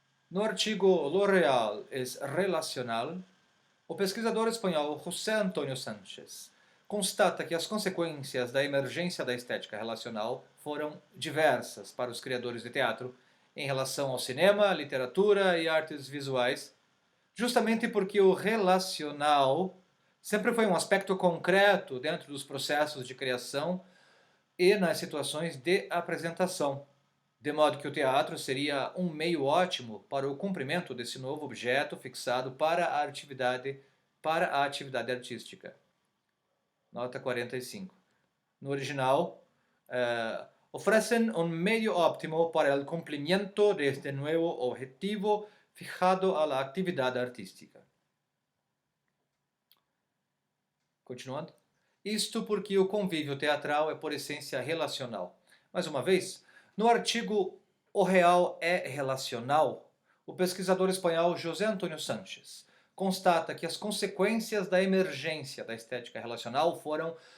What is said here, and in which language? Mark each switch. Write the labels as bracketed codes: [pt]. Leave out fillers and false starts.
[pt] No artigo Lo Real es Relacional, o pesquisador espanhol José Antônio Sanches constata que as consequências da emergência da estética relacional foram diversas para os criadores de teatro em relação ao cinema, literatura e artes visuais, justamente porque o relacional sempre foi um aspecto concreto dentro dos processos de criação e nas situações de apresentação, de modo que o teatro seria um meio ótimo para o cumprimento desse novo objeto fixado para a atividade artística. Nota 45. [es] No original, ofrecen un medio óptimo para el cumplimiento de este nuevo objetivo fijado a la actividad artística. [pt] Continuando. Isto porque o convívio teatral é por essência relacional. Mais uma vez, no artigo O Real é Relacional, o pesquisador espanhol José Antônio Sanches constata que as consequências da emergência da estética relacional foram